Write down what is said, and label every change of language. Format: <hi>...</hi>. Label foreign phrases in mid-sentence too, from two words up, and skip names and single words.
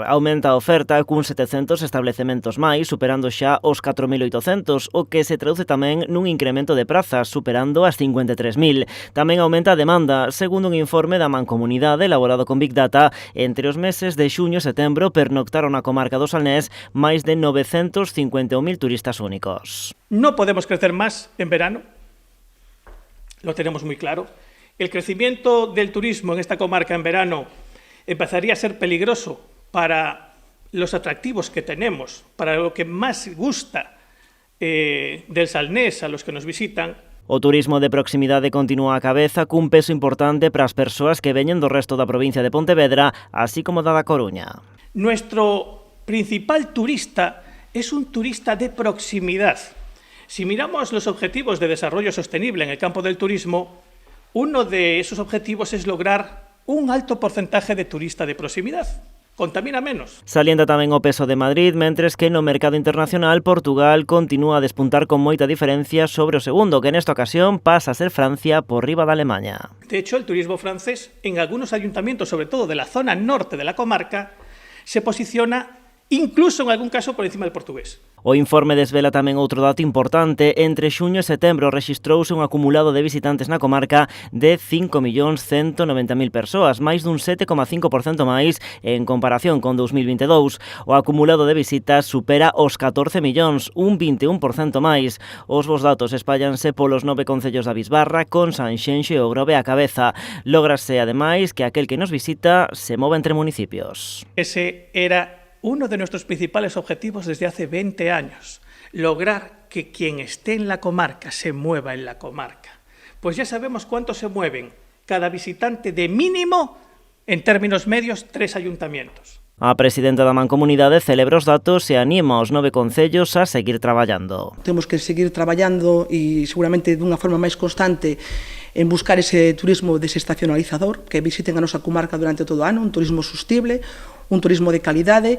<gl>Aumenta a oferta cun 700 establecementos máis, superando xa os 4.800, o que se traduce tamén nun incremento de prazas, superando as 53.000. Tamén aumenta a demanda, segundo un informe da Mancomunidade elaborado con Big Data. Entre os meses de xuño e setembro pernoctaron na comarca do Salnés máis de 951.000 turistas únicos.</gl> <es>No podemos crecer más en verano, lo tenemos muy claro. El crecimiento del turismo en esta comarca en verano empezaría a ser peligroso para los atractivos que tenemos, para lo que más gusta del Salnés a los que nos visitan.</es> <gl>O turismo de proximidade continúa a cabeza cun peso importante para as persoas que veñen do resto da provincia de Pontevedra, así como da Coruña.</gl> <es>Nuestro principal turista es un turista de proximidad. Si miramos los objetivos de desarrollo sostenible en el campo del turismo, uno de esos objetivos es lograr un alto porcentaje de turista de proximidad. Contamina menos.</es> <gl>Salienta tamén o peso de Madrid, mentres que no mercado internacional Portugal continúa a despuntar con moita diferencia sobre o segundo, que nesta ocasión pasa a ser Francia por riba de Alemania.</gl> <es>De hecho, el turismo francés en algunos ayuntamientos, sobre todo de la zona norte de la comarca, se posiciona incluso en algún caso por encima del portugués.</es> <gl>O informe desvela tamén outro dato importante. Entre xuño e setembro rexistrouse un acumulado de visitantes na comarca de 5.190.000 persoas, máis dun 7,5% máis en comparación con 2022. O acumulado de visitas supera os 14 millóns, un 21% máis. Os bos datos espállanse polos 9 concellos da Bisbarra, con Sanxenxo e o Grove á cabeza. Lógrase, ademais, que aquel que nos visita se mova entre municipios.</gl> <es>Ese era uno de nuestros principales objetivos desde hace 20 años, lograr que quien esté en la comarca se mueva en la comarca. Pues ya sabemos cuánto se mueven cada visitante de mínimo, en términos medios, 3 ayuntamientos.</es> <gl>A presidenta da Mancomunidade celebra os datos e anima os 9 concellos a seguir traballando. Temos que seguir traballando e seguramente dunha forma máis constante en buscar ese turismo desestacionalizador, que visiten a nosa comarca durante todo o ano, un turismo sostible, un turismo de calidade.</gl>